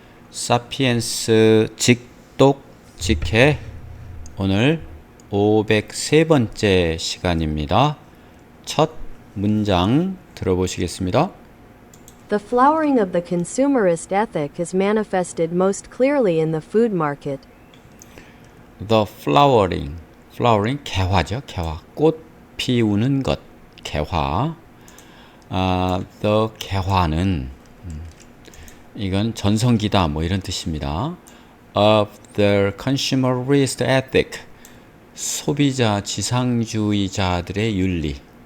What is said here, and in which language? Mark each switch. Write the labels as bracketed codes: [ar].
[ko] 사피엔스 직독 직해 오늘 503번째 시간입니다. 첫 문장 들어보시겠습니다. [en] The flowering of the consumerist ethic is manifested most clearly in the food market. The flowering [ko] 개화죠. 개화. 꽃 피우는 것. 개화. The 개화는 이건 전성기다 뭐 이런 뜻입니다. [en] Of the consumerist ethic [ko] 소비자 지상주의자들의 윤리.